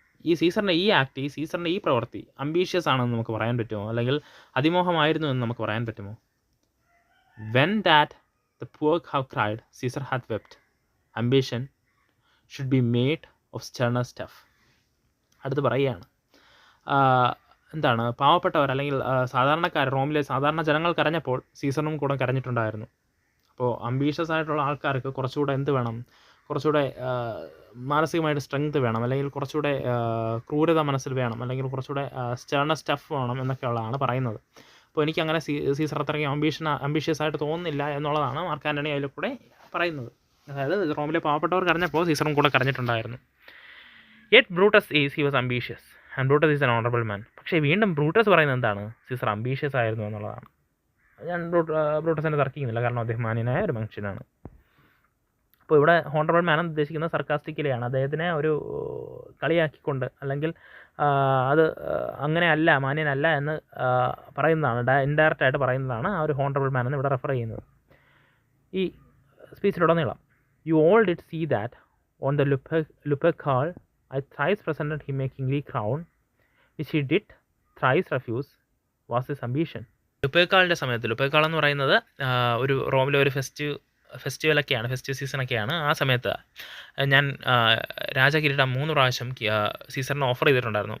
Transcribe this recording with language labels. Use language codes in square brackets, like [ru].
[ml] ഈ സീസറിൻ്റെ ഈ പ്രവൃത്തി അംബീഷ്യസ് ആണെന്ന് നമുക്ക് പറയാൻ പറ്റുമോ? അല്ലെങ്കിൽ അതിമോഹമായിരുന്നു എന്ന് നമുക്ക് പറയാൻ പറ്റുമോ? [en] When that the poor have cried, Caesar hath wept. Ambition should be made of sterner stuff. [ml] അടുത്ത് പറയുകയാണ്, എന്താണ്, പാവപ്പെട്ടവർ അല്ലെങ്കിൽ സാധാരണക്കാർ, റോമിലെ സാധാരണ ജനങ്ങൾ കരഞ്ഞപ്പോൾ സീസറിനും കൂടെ കരഞ്ഞിട്ടുണ്ടായിരുന്നു. അപ്പോൾ അംബീഷ്യസ് ആയിട്ടുള്ള ആൾക്കാർക്ക് കുറച്ചുകൂടെ എന്ത് വേണം? കുറച്ചുകൂടെ മാനസികമായിട്ട് സ്ട്രെങ്ത് വേണം, അല്ലെങ്കിൽ കുറച്ചുകൂടെ ക്രൂരത മനസ്സിൽ വേണം, അല്ലെങ്കിൽ കുറച്ചുകൂടെ [en] sterner stuff [ml] വേണം എന്നൊക്കെയുള്ളതാണ് പറയുന്നത്. അപ്പോൾ എനിക്കങ്ങനെ സീസർ അത്രയ്ക്ക് അംബീഷ്യസ് ആയിട്ട് തോന്നുന്നില്ല എന്നുള്ളതാണ് മാർക്ക് ആൻ്റണി അതിൽ കൂടെ പറയുന്നത്. അതായത് റോമിലെ പാവപ്പെട്ടവർ കരഞ്ഞപ്പോൾ സീസറും കൂടെ കരഞ്ഞിട്ടുണ്ടായിരുന്നു. [en] Yet Brutus he was ambitious and Brutus is an honorable man. [ml] പക്ഷേ വീണ്ടും ബ്രൂട്ടസ് പറയുന്നത് എന്താണ്? സീസർ അംബീഷ്യസ് ആയിരുന്നു എന്നുള്ളതാണ്. ഞാൻ ബ്രൂട്ടസിനെ തർക്കിക്കുന്നില്ല, കാരണം അദ്ദേഹം മാന്യനായ ഒരു മനുഷ്യനാണ്. അപ്പോൾ ഇവിടെ ഹോണറബിൾ മാൻ എന്ന് ഉദ്ദേശിക്കുന്നത് സർക്കാസ്റ്റിക്കലിയാണ്. അദ്ദേഹത്തിനെ ഒരു കളിയാക്കിക്കൊണ്ട്, അല്ലെങ്കിൽ അത് അങ്ങനെയല്ല, മാന്യനല്ല എന്ന് പറയുന്നതാണ്, ഇൻഡയറക്റ്റായിട്ട് പറയുന്നതാണ് ആ ഒരു ഹോണറബിൾ മാൻ എന്ന് ഇവിടെ റെഫർ ചെയ്യുന്നത്. ഈ സ്പീച്ചിലുടനീളം [en] You all did see that on the Lupercal I thrice presented him a kingly crown, which he did thrice refuse. Was his ambition? [ml] ലുപ്പേക്കാളിൻ്റെ സമയത്ത്, ലുപ്പേക്കാൾ എന്ന് പറയുന്നത് ഒരു റോമിലെ ഒരു ഫെസ്റ്റീവ് സീസണൊക്കെയാണ്. ആ സമയത്ത് ഞാൻ രാജകിരീടം 3 പ്രാവശ്യം സീസറിന് ഓഫർ ചെയ്തിട്ടുണ്ടായിരുന്നു.